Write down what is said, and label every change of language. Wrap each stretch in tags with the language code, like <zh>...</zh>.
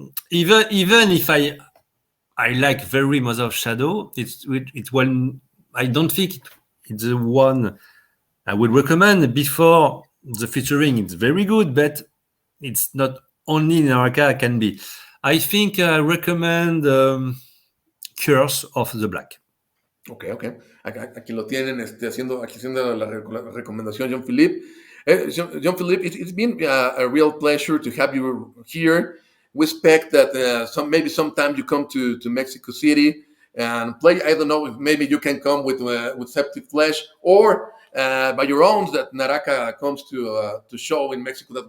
<en>Even if I like very Mother of Shadow, it's one. I don't think it's the one I would recommend before the featuring. It's very good, but it's not only Naraka can be. I think I recommend Curse of the Black. Okay.</en> <es>Aquí lo tienen, haciendo la recomendación, Jean-Philippe.</es> <en>Jean-Philippe, it's been a real pleasure to have you here. We expect that maybe sometime you come to Mexico City and play. I don't know if maybe you can come with Septic Flesh, or by your own, that Naraka comes to show in Mexico.</en>